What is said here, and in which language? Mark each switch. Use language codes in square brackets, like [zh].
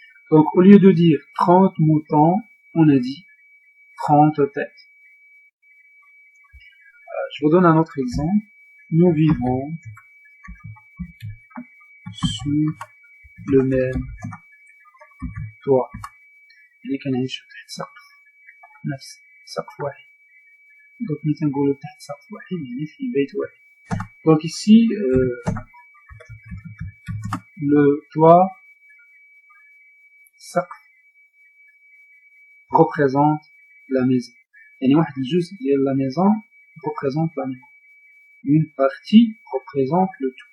[fr] Donc au lieu de dire 30 moutons, on a dit 30 têtes. Je vous donne un autre exemple. Nous vivons sous le même toit. [ar] اللي كنعيشو تحت سقف نفس سقف واحد. [fr] Donc [ar] ملي تنقولو تحت سقف واحد يعني في بيت واحد. [fr] Donc ici le toit سقف représente la maison. [ar] يعني واحد الجزء ديال [fr] la maison représente la maison. Une partie représente le tout.